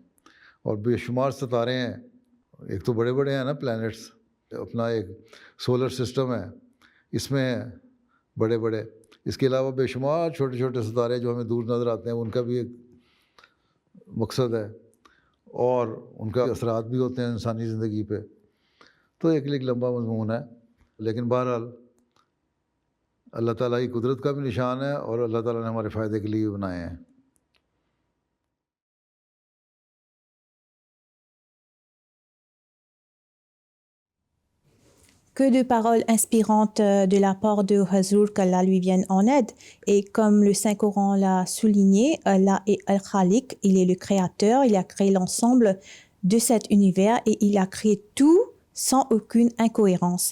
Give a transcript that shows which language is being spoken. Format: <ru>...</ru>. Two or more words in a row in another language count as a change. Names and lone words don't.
<ur>اور بے شمار ستارے ہیں، ایک تو بڑے بڑے ہیں نا پلینٹس، اپنا ایک</ur> <en>solar system</en> <ur>ہے اس میں ہے بڑے بڑے، اس کے علاوہ بے شمار چھوٹے چھوٹے ستارے جو ہمیں دور نظر آتے ہیں، ان کا بھی ایک مقصد ہے اور ان کا اثرات بھی ہوتے ہیں انسانی زندگی پے. تو ایک لمبا مضمون ہے، لیکن بہرحال اللہ تعالیٰ کی قدرت کا بھی نشان ہے اور اللہ تعالیٰ نے ہمارے فائدے کے لیے بھی بنائے ہیں.</ur> <fr>Que de paroles inspirantes de la part de Hazur, qu'Allah lui vienne en aide. Et comme le Saint-Coran l'a souligné, Allah est Al-Khaliq, il est le créateur, il a créé l'ensemble de cet univers et il a créé tout sans aucune incohérence.</fr>